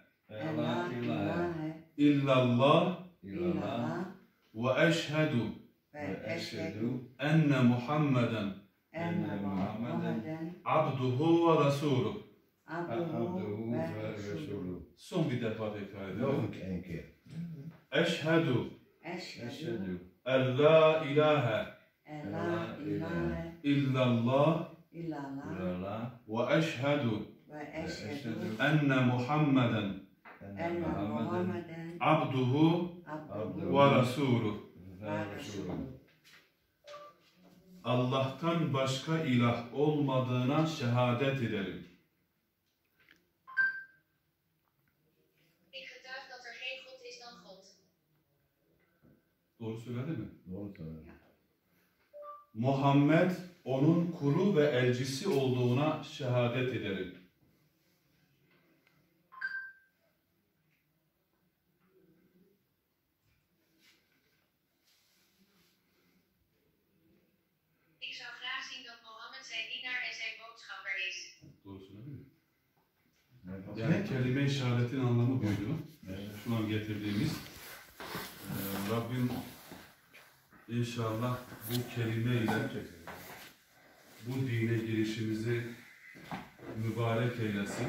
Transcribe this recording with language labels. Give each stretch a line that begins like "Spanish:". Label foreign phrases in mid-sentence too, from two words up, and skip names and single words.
Arabic: أن لا إله إلا الله إلا الله وأشهد وأشهد أن محمدا أن محمدا عبده ورسوله. عبده ورسوله.
Turkish: Son bir defa tekrar edelim.
Dutch: Nog een keer.
Arabic: Eşhedü Eşhedü أن لا إله أن لا إله إلا الله إلا الله وأشهد وأشهد أن محمدا أن محمدا abduhu abduhu ورسوله. ورسوله.
Turkish: Allah'tan başka ilah olmadığına şehadet ederim.
Dutch: Ik getuig dat er geen God is dan God.
Turkish: Doğru söyledi mi? Doğru söylüyor. Muhammed onun kulu ve elçisi olduğuna şehadet ederim.
Dutch: Ik zou graag zien dat Mohammed zijn dienaar en zijn boodschapper is.
Turkish: Doğru söyledi mi? Evet. Yani kelime-i şehadetin anlamı buydu. Şu an getirdiğimiz. Rabbim inşallah bu kelimeyle bu dine girişimizi mübarek eylesin.